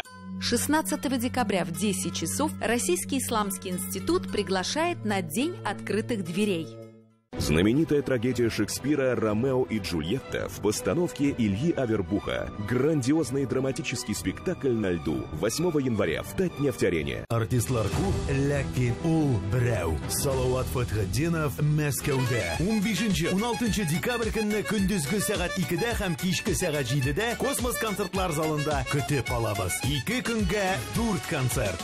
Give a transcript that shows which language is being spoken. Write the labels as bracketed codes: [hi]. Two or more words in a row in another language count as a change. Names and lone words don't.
[ru] 16 декабря в 10 часов Российский исламский институт приглашает на День открытых дверей. Знаменитая трагедия Шекспира «Ромео и Джульетта» в постановке Ильи Авербуха. Грандиозный драматический спектакль на льду. 8 января в Татнефть-арене. [tt] Артистлар күп, ләкин ул берәү. Салават Фатхетдинов Мәскәүдә. 15-16 декабрь көнне көндезге сәгать 2-дә һәм кичке сәгать 7-дә Космос концертлар залында көтеп алабыз. 2 көнгә 4 концерт.